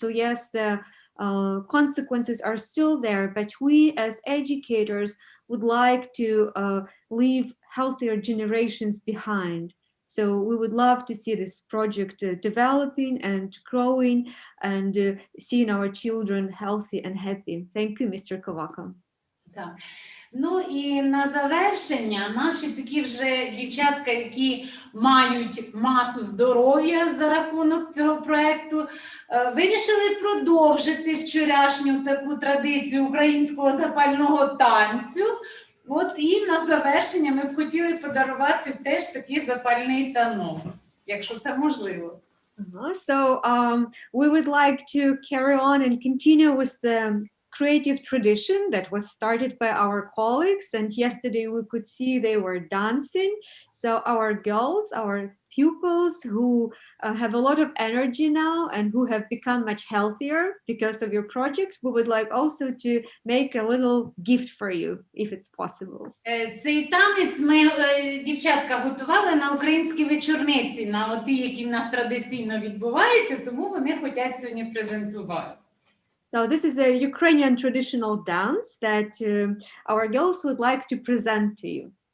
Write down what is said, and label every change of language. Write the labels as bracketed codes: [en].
[en] So yes, the consequences are still there, but we as educators would like to leave healthier generations behind. So we would love to see this project developing and growing and seeing our children healthy and happy. Thank you, Mr. Kovaka. [uk] Так. Ну і на завершення наші такі вже дівчатка, які мають масу здоров'я за рахунок цього проєкту, вирішили продовжити вчорашню таку традицію українського запального танцю. От і на завершення ми б хотіли подарувати теж такий запальний танок, якщо це можливо. [en] So we would like to carry on and continue with the creative tradition that was started by our colleagues, and yesterday we could see they were dancing. So our girls, our pupils who have a lot of energy now and who have become much healthier because of your project, we would like also to make a little gift for you, if it's possible. [uk] Цей танець ми, дівчатка, готували на українській вечорниці, на ті, які в нас традиційно відбуваються, тому вони хочуть сьогодні презентувати. [en] So this is a Ukrainian traditional dance that our girls would like to present to you.